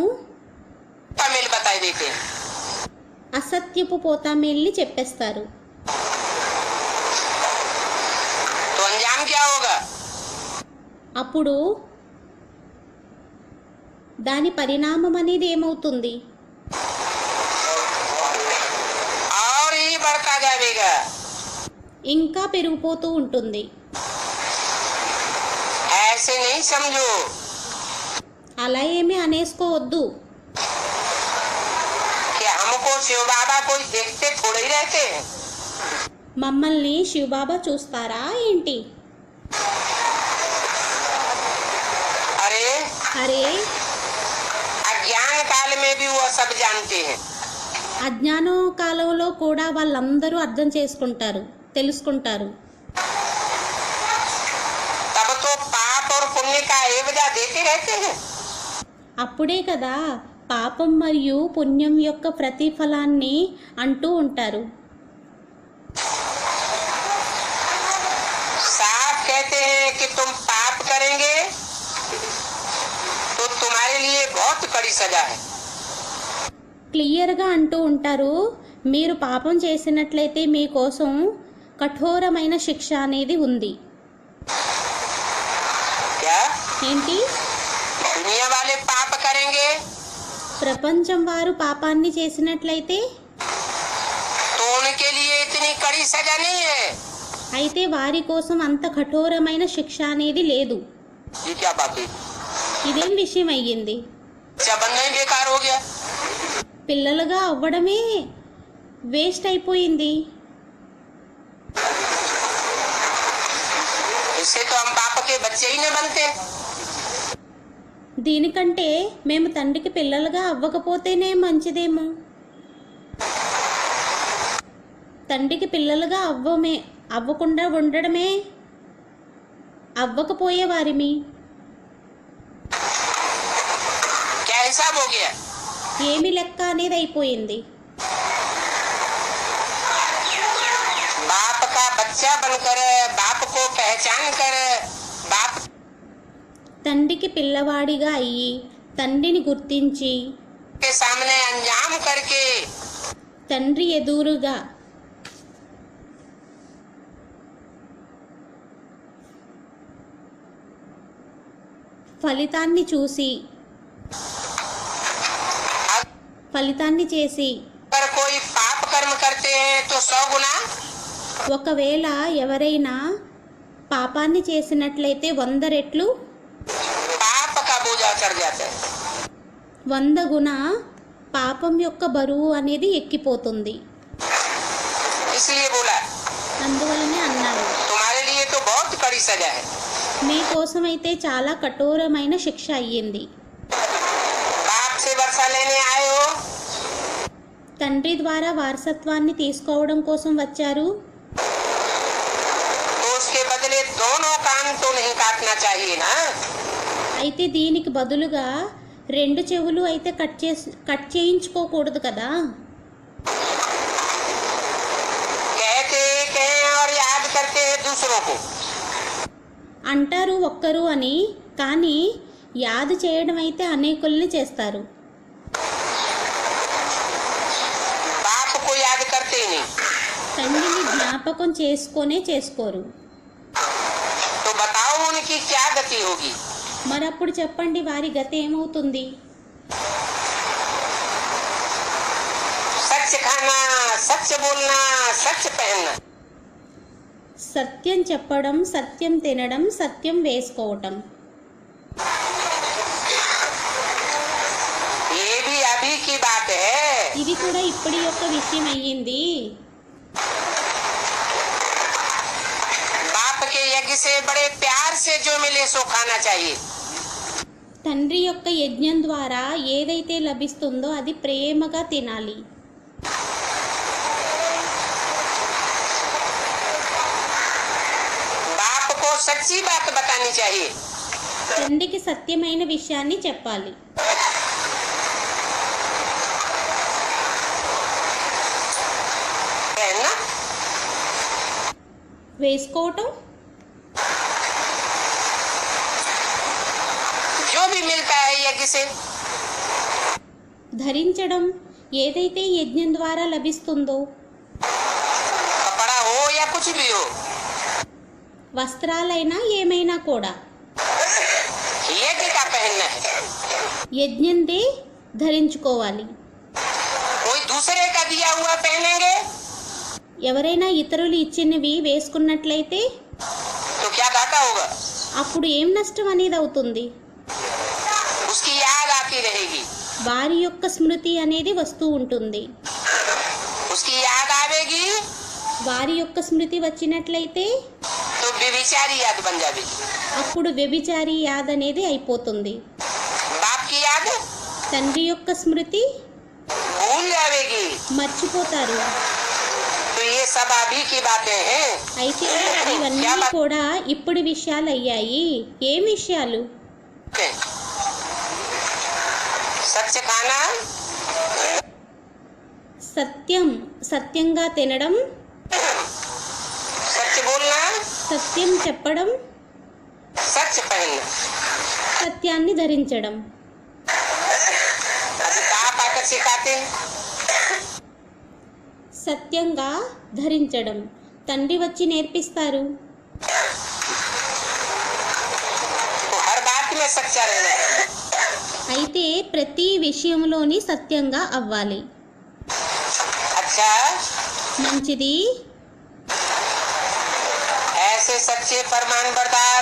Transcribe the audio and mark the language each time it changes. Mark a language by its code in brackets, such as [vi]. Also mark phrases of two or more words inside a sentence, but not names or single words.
[hi] पोता मेल बताए देते हैं। [te] అసత్యపు పోతామేల్ని చెప్పేస్తారు. [hi] तो अंजाम क्या होगा? [te] అప్పుడు దాని పరిణామం అనేది ఏమవుతుంది? [hi] और ही बढ़ता जाएगा। [te] ఇంకా పెరిగిపోతూ ఉంటుంది. [hi] ऐसे नहीं समझो। [te] అలా ఏమీ అనేసుకోవద్దు. [hi] कि हमको शिव बाबा कोई देखते थोड़े ही रहते हैं। [te] మమ్మల్ని శివబాబా చూస్తారా ఏంటి? అరే [hi] अज्ञान काल में भी वो सब जानते हैं। [te] అజ్ఞాన కాలంలో కూడా వాళ్ళందరూ అర్థం చేసుకుంటారు, తెలుసుకుంటారు. [hi] तब तो पाप और पुण्य का एवजा देते रहते हैं। [te] అప్పుడే కదా పాపం మరియు పుణ్యం యొక్క ప్రతిఫలాన్ని అంటూ ఉంటారు. [hi] साफ कहते हैं कि तुम पाप करेंगे तो तुम्हारे लिए बहुत कड़ी सजा है। [te] క్లియర్గా అంటూ ఉంటారు, మీరు పాపం చేసినట్లయితే మీకోసం కఠోరమైన శిక్ష అనేది ఉంది. [hi] क्या [te] ఏంటి? [hi] दुनिया वाले पाप करेंगे [te] ప్రపంచం వారు పాపాన్ని చేసినట్లయితే [hi] तो उनके लिए इतनी कड़ी सजा नहीं है। [te] అయితే వారి కోసం అంత కఠోరమైన శిక్ష అనేది లేదు. [hi] ये क्या बात है? [te] ఇదేం విషయం అయ్యింది? [hi] अच्छा बनना ही बेकार हो गया। [te] పిల్లలుగా అవ్వడమే వేస్ట్ అయిపోయింది. [hi] इससे तो हम पाप के बच्चे ही न बनते। [te] దీనికంటే మేము తండ్రికి పిల్లలుగా అవ్వకపోతేనే మంచిదేమో. తండ్రికి పిల్లలుగా అవ్వకుండా ఉండడమే అవ్వకపోయేవారిమి. [hi] क्या हिसाब हो गया? [te] ఏమి లెక్క అనేది అయిపోయింది. [hi] बाप का बच्चा बनकर बाप को पहचान कर बाप [te] తండ్రికి పిల్లవాడిగా అయ్యి తండ్రిని గుర్తించి [hi] के सामने अंजाम करके [te] తండ్రి ఎదురుగా ఫలితాన్ని చేసి [hi] अगर कोई पाप कर्म करते हैं तो 100 गुना [te] ఒకవేళ ఎవరైనా పాపాన్ని చేసినట్లయితే 100 రెట్లు [hi] पाप का बोझा चढ़ जाता है। [te] 100 గుణ పాపం యొక్క బరువు అనేది ఎక్కిపోతుంది. [hi] इसलिए बोला [te] అందువలనే అన్నారు, [hi] तुम्हारे लिए तो बहुत कड़ी सजा है। [te] మీకోసమైతే చాలా కఠోరమైన శిక్ష అయ్యింది. [hi] बाप से वर्षा लेने आए हो [te] తండ్రి ద్వారా వారసత్వాన్ని తీసుకోవడం కోసం వచ్చారు. [hi] तो उसके बदले दोनों कान तो नहीं काटना चाहिए ना। [te] అయితే దీనికి బదులుగా 2 చెవులు అయితే కట్ చేయించుకోకూడదు కదా. [hi] कहते हैं और याद करते हैं दूसरों को। [te] అంటారు ఒక్కరు అని, కానీ యాद చేయడం అయితే అనేకుల్ని చేస్తారు. [hi] बाप को याद करते ही नहीं। [te] తండ్రిని జ్ఞాపకం చేసుకోరు. [hi] तो बताओ उनकी क्या गति होगी? [te] మరప్పుడు చెప్పండి వారి గతి ఏమవుతుంది? [hi] सच खाना, सच बोलना, सच पहनना। [te] సత్యం చెప్పడం, సత్యం తినడం, సత్యం వేసుకోవటం. [hi] ये भी अभी की बात है। [te] ఇది కూడా ఇప్పటి యొక్క విషయం అయ్యింది. [hi] बाप के यज्ञ से बड़े प्यार से जो मिले सो खाना चाहिए। [te] తండ్రి యొక్క యజ్ఞం ద్వారా ఏదైతే లభిస్తుందో అది ప్రేమగా తినాలి. [hi] बाप को सच्ची बात बतानी चाहिए। [te] తండ్రికి సత్యమైన విషయాన్ని చెప్పాలి. [hi] पहनना [te] వేసుకోవటం, [hi] जो भी मिलता है यज्ञ से, [te] ధరించడం ఏదైతే యజ్ఞం ద్వారా లభిస్తుందో, [hi] कपड़ा हो या कुछ भी हो, [te] వస్త్రాలైనా ఏమైనా కూడా [hi] यज्ञ का पहनना है। [te] యజ్ఞందే ధరించుకోవాలి. [hi] कोई दूसरे का दिया हुआ पहनेंगे [te] ఎవరైనా ఇతరులు ఇచ్చినవి వేసుకున్నట్లయితే [hi] तो क्या घाटा होगा? [te] అప్పుడు ఏం నష్టం అనేది అవుతుంది? [hi] उसकी याद आती रहेगी। [te] వారి యొక్క స్మృతి అనేది వస్తూ ఉంటుంది. [hi] उसकी याद आवेगी [te] వారి యొక్క స్మృతి వచ్చినట్లయితే [hi] तो व्यभिचारी याद बन जाएगी। [te] అప్పుడు వ్యభిచారి యాద్ అనేది అయిపోతుంది. [hi] बाप की याद [te] తండ్రి యొక్క స్మృతి [hi] भूल जाएगी। [te] మర్చిపోతారు. [hi] तो ये सब अभी की बातें हैं। [te] అయితే ఇవన్నీ కూడా ఇప్పుడు విషయాలు అయ్యాయి. ఏం విషయాలు? [hi] सच खाना, [te] సత్యం, సత్యంగా తినడం, [hi] सच बोलना, [te] సత్యం చెప్పడం, [hi] सच पहनना। [te] సత్యాన్ని ధరించడం. [hi] अभी बाप आकर सिखाते हैं। [te] సత్యంగా ధరించడం తండ్రి వచ్చి నేర్పిస్తారు. [hi] तो हर बात में सच्चा रहना है। [te] అయితే ప్రతి విషయంలోని సత్యంగా అవ్వాలి. [hi] अच्छा, [te] మంచిది. [hi] ऐसे सच्चे फरमान बरदार